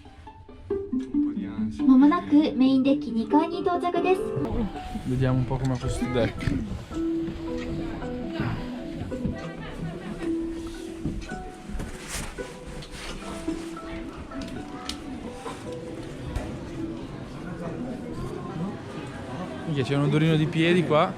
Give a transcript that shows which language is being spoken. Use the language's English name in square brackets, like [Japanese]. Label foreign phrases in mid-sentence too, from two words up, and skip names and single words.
[Japanese] まもなくメインデッキ2階に到着です。 [Italian] Vediamo un po' com'è questo deck. Minchia, c'è un odorino di piedi qua.